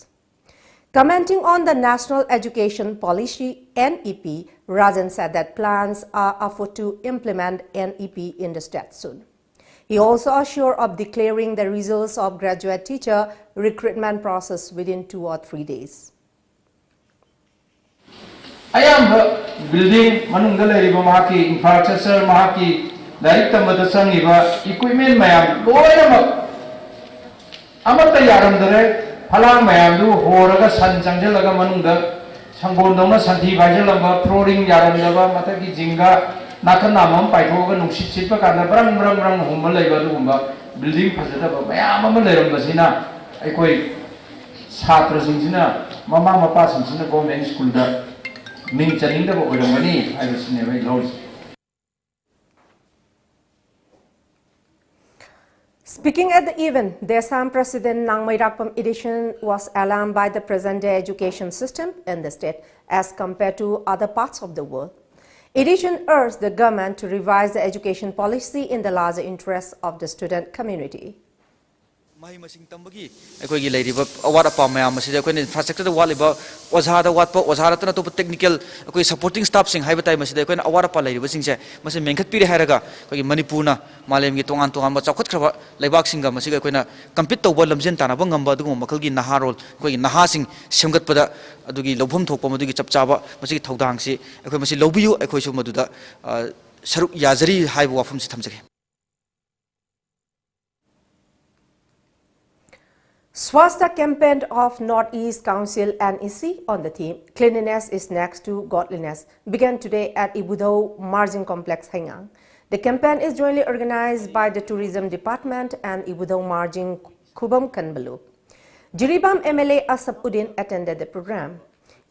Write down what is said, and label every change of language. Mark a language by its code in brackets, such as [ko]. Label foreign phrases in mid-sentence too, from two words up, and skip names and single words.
[en] Commenting on the National Education Policy (NEP), Rajan said that plans are afoot to implement NEP in the state soon. He also assured of declaring the results of graduate teacher recruitment process within 2 or 3 days. [mni] Ayam building manungga leriba mahaki infrastructure mahaki direct tamada sangiba equipment mayam loinamak amata yaramdare Halang mayamdu horaga san changjalaga manungda sangbondona santhi baijalamba flooring yaramdaba mataki jinga nakan namam paithoga nungsit sitpa kana brang humma leiba dumba building phajadaba mayam ama leirambasina aikoi chhatra singsina mama mapa singsina [en] government school [mni] da ming chaningdaba oiramani aibasine bai lords. [en] Speaking at the event, the Assam President Nangmai Rakpam edition was alarmed by the present-day education system in the state as compared to other parts of the world. Edition urged the government to revise the education policy in the larger interests of the student community. [mni] ꯑꯩꯈꯣꯏꯒꯤ ꯂꯩꯔꯤꯕ ꯑꯋꯥꯠ ꯑꯄꯥ ꯃꯌꯥꯝ ꯑꯁꯤꯗ ꯑꯩꯈꯣꯏꯅ ꯏꯟꯐ꯭ꯔꯥꯁꯇ꯭ꯔꯛꯆꯔꯗ ꯋꯥꯠꯂꯤꯕ ꯑꯣꯖꯥꯗ ꯋꯥꯠꯄ ꯑꯣꯖꯥꯗ ꯅꯠꯇꯕ ꯇꯦꯛꯅꯤꯀꯦꯜ ꯑꯩꯈꯣꯏ [en] supporting staff-sing [mni] ꯍꯥꯏꯕ ꯇꯥꯏ ꯃꯁꯤꯗ ꯑꯩꯈꯣꯏꯅ ꯑꯋꯥꯠ ꯑꯄꯥ ꯂꯩꯔꯤꯕꯁꯤꯡꯁꯦ ꯃꯁꯤ ꯃꯦꯟꯈꯠꯄꯤꯔꯦ ꯍꯥꯏꯔꯒ ꯑꯩꯈꯣꯏꯒꯤ ꯃꯅꯤꯄꯨꯔꯅ ꯃꯥꯂꯦꯝꯒꯤ ꯇꯣꯉꯥꯟ ꯇꯣꯉꯥꯟꯕ ꯆꯥꯎꯈꯠꯈ꯭ꯔꯕ ꯂꯩꯕꯥꯛꯁꯤꯡꯒ ꯃꯁꯤꯒ ꯑꯩꯈꯣꯏꯅ ꯀꯝꯄꯤꯠ ꯇꯧꯕ ꯂꯝꯖꯦꯟ ꯇꯥꯟꯅꯕ ꯉꯝꯕ ꯑꯗꯨꯒꯨꯝꯕ ꯃꯈꯜꯒꯤ ꯅꯍꯥꯔꯣꯜ ꯑꯩꯈꯣꯏꯒꯤ ꯅꯍꯥꯁꯤꯡ ꯁꯦꯝꯒꯠꯄꯗ ꯑꯗꯨꯒꯤ ꯂꯧꯐꯝ ꯊꯣꯛꯄ ꯃꯗꯨꯒꯤ ꯆꯞ ꯆꯥꯕ ꯃꯁꯤꯒꯤ ꯊꯧꯗꯥꯡꯁꯤ ꯑꯩꯈꯣꯏ ꯃꯁꯤ ꯂꯧꯕꯤꯌꯨ ꯑꯩꯈꯣꯏꯁꯨ ꯃꯗꯨꯗ ꯁꯔꯨꯛ ꯌꯥꯖꯔꯤ ꯍꯥꯏꯕ ꯋꯥꯐꯝꯁꯤ ꯊꯝꯖꯒꯦ. [en] Swasthya campaign of Northeast Council NEC on the theme Cleanliness is Next to Godliness began today at Ibudhau Margin Complex, Hengang. The campaign is jointly organized by the Tourism Department and Ibudhau Margin Kubam Kanbalu. Jiribam MLA Asapuddin attended the program.